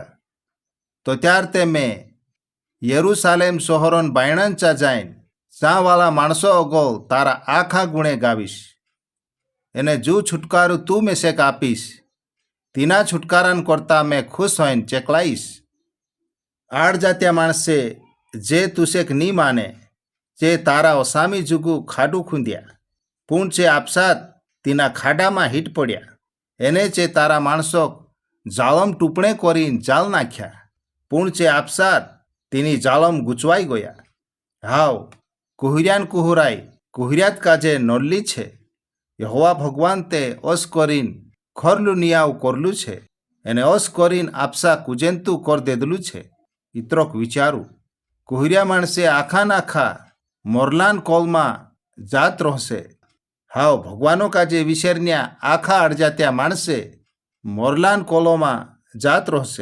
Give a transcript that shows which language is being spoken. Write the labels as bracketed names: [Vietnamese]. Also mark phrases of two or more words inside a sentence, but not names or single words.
[Bhili] तो त्यार ते मैं यरूशलेम शहरोन बायणंचा जाइन चावाला माणसो अगोल तारा आखा गुणे गावीश। एने जू छुटकारू तू मेसेक आपीश तीना छुटकारान करता मैं खुश होइन चेकलाईश। आड़ जात्या माणसे जे तुसेक नी माने जे तारा ओसामी जुगू खाडू खूंद्या पुण चे आपसात तीना खाडा में हीट पड्या। एने चे तारा माणसोक जालम टूपणे कोरीन जाल नाख्या पुण चे आपसात तीनी जालम गुचवाई गया। हाव कुहरियान कुहराई कुहरियात काजे नोल्ली छे। यहोवा भगवान ते ओस कोरीन खोरलू नियाव करलू छे। एने ओस कोरीन आपसा कुजेंतू कर देदलू छे। इत्रोक विचारू कुहरिया माणसे आखा नाखा मोरलान कोलमा जात रहसे। हाव भगवानो काजे विशेरन्या आखा अडजात्या माणसे मोरलान कोलोमा जात रहसे।